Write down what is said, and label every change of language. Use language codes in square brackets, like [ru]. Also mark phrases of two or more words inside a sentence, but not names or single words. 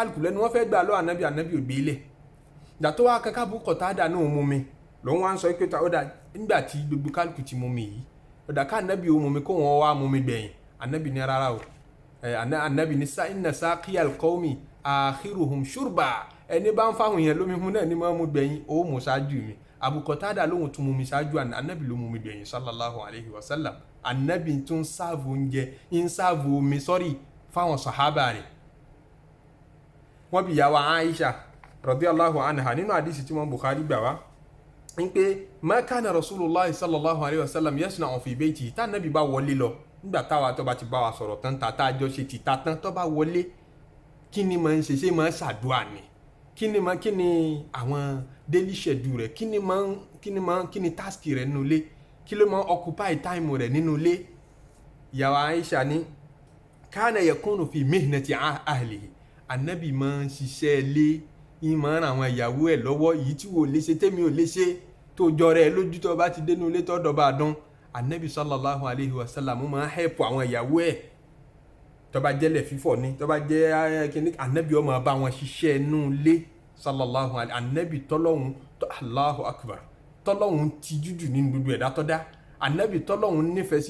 [yo] kálukú lẹ́nu wọ́n fẹ́ gbà lọ ànábì ò gbé ilẹ̀ ìgbà tó wá kankan Abu Qatada náà mọmi lòun wá ń sọ pé ó dà nígbà tí gbogbo kálukú ti mọmi yìí ó dà ká ànábì ó mọmi kó wọn wá mọmi gbẹ̀yìn ànábì ní rárá o ànábì ní [ar] إن ساقي القوم آخرهم شربا [yo] ẹni bá ń fáwọn yẹn lómi hun náà ní máa mú gbẹ̀yìn ó mú ṣáájú mi Abu Qatada lóhun tún mú mi ṣáájú ànábì ló mú mi gbẹ̀yìn [ar] صلى الله عليه وسلم [yo] ànábì tún sáàbù oúnjẹ ń sáàbù omi fáwọn sàhábà rẹ̀ wọ́n bí yàwó Aisha [ar] رضي الله عنها [yo] nínú àdísì tí wọ́n Bukhari gbà wá ń pé [ar] ما كان رسول الله صلى الله عليه وسلم يصنع في بيته [yo] tá ànábì bá wọlé lọ nígbà táwa tó bá ti bá wa sọ̀rọ̀ tán tá a jọ ṣe ti ta tán tó bá wọlé kí ni máa ń ṣe máa ń ṣàdúrà ni kí ni àwọn [en] daily schedule [yo] rẹ̀ kí ni task rẹ̀ nínú ilé kí ló máa ń [en] occupy time [yo] rẹ̀ nínú ilé ìyàwó Aisha ní [ar] كان يكون في مهنة أهله [yo] ànábì máa ń ṣiṣẹ́ ilé yìí máa ń ran àwọn ìyàwó ẹ̀ lọ́wọ́ yìí tí wò lè ṣe tẹ́mi ò lè ṣe tó jọrọ ẹ lójú tó bá ti dénú ilé tó dọ̀bà dán ànábì [ar] صلى الله عليه وسلم [yo] máa ń help àwọn ìyàwó ẹ̀ tó bá jẹ́lẹ̀ fífọ̀ ni tó bá jẹ́ kíní ànábì ó máa bá wọn ṣiṣẹ́ inú ilé [ar] صلى الله عليه [yo] ànábì tọ́lọ́hun [ar] الله أكبر [yo] tọ́lọ́hun ti jújù nínú gbogbo ẹ̀dá tó dá ànábì tọ́lọ́hun nífẹ̀ẹ́ sí